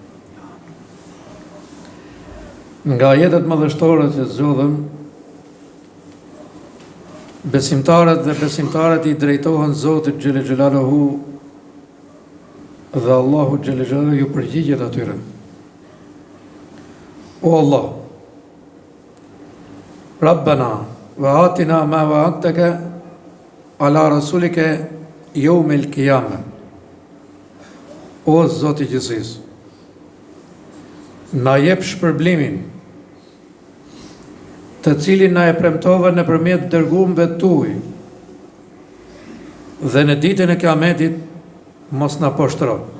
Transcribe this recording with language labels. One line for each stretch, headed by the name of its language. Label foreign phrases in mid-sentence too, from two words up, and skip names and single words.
Albanian: Nga jetët madhështore që zgjodhëm, besimtarët dhe besimtarët i drejtohen Zotit
Arabic: جل جلاله
Albanian: dhe Allahu
Arabic: جل جلاله
Albanian: ju përgjigjet atyre.
Arabic: O Allah, ربنا وآتنا ما وعدتك على رسولك يوم القيامة.
Albanian: O Zoti i gjithësisë, na jep shpërblimin të cilin na e premtove nëpërmjet dërguarve tuaj, dhe në ditën e Kiametit mos na poshtro.